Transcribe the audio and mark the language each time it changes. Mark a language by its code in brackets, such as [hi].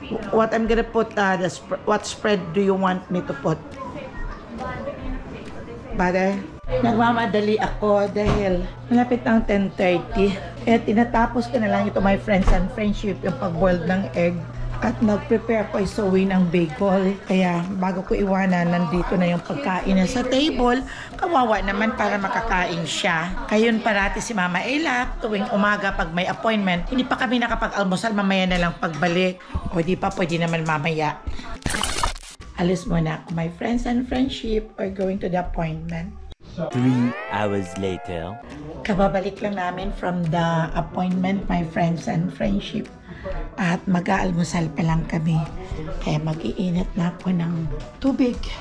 [en] What I'm gonna put, what spread do you want me to put? Butter? [tl] Nagmamadali ako dahil malapit ng 10:30. Kaya tinatapos ko na lang ito, my friends and friendship, yung pag-boiled ng egg. At nag-prepare ko isuwi ng bagel. Kaya bago ko iwanan, nandito na yung pagkain na sa table. Kawawa naman para makakain siya. Kayon parati si Mama Ella, tuwing umaga pag may appointment, hindi pa kami nakapag-almusal, mamaya na lang pagbalik. O di pa, pwede naman mamaya. [en] Alis muna ako, my friends and friendship, are going to the appointment. 3 hours later. Kababalik lang namin from the appointment, my friends and friendship. [tl] At mag-aalmusal pa lang kami. Kaya mag-iinit na ako ng tubig.